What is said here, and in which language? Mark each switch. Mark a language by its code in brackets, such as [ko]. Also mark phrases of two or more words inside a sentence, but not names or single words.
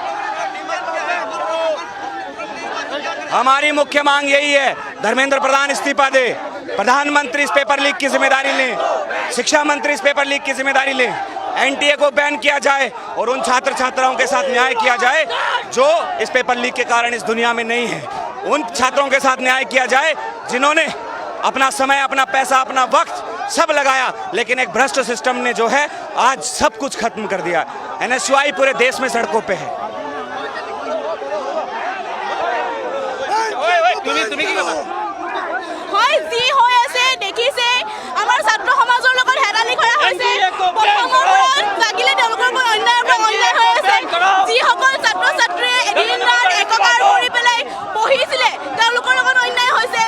[hi] हमारी मुख्य मांग यही है, धर्मेंद्र प्रधान इस्तीफा दे, प्रधानमंत्री इस पेपर लीक की जिम्मेदारी लें, शिक्षा मंत्री इस पेपर लीक की जिम्मेदारी लें, NTA को बैन किया जाए और उन छात्र छात्राओं के साथ न्याय किया जाए जो इस पेपर लीक के कारण इस दुनिया में नहीं है। उन छात्रों के साथ न्याय किया जाए जिन्होंने अपना समय, अपना पैसा, अपना वक्त सब लगाया, लेकिन एक भ्रष्ट सिस्टम ने जो है आज सब कुछ खत्म कर दिया। NSY पूरे देश में सड़कों पे है। [as] হয় যি হৈ আছে দেখিছে, আমাৰ ছাত্ৰ সমাজৰ লগত হেৰালি কৰা হৈছে। প্ৰথমত লাগিলে তেওঁলোকৰ ওপৰত অন্যায় হৈ আছে। যিসকল ছাত্ৰ ছাত্ৰীয়ে এদিন ৰাত একাকাৰ কৰি পেলাই পঢ়িছিলে, তেওঁলোকৰ লগত অন্যায় হৈছে।